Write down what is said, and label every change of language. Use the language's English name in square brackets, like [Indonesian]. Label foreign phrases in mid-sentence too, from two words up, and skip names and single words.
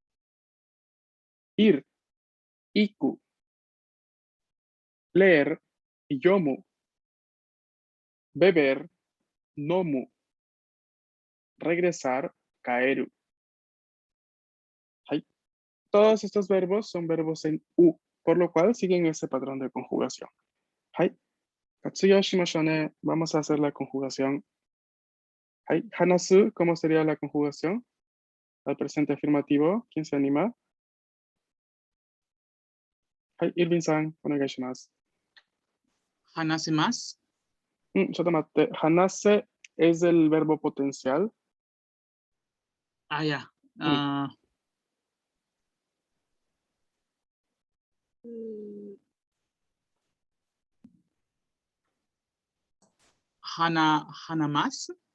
[Spanish] Ir, iku. Leer, yomu. Beber, nomu. Regresar, kaeru. Ay, todos estos verbos son verbos en U, por lo cual siguen ese patrón de conjugación. Ay, [Japanese] katsuyo shimashou ne. [Spanish] Vamos a hacer la conjugación. Ay, hanasu, ¿cómo sería la conjugación? Al presente afirmativo, ¿quién se anima? Ay, Irving-san, onegaishimasu. Hanasemasu. Chotomatte, hanase es el verbo potencial. Ah, ya. Hanamasu.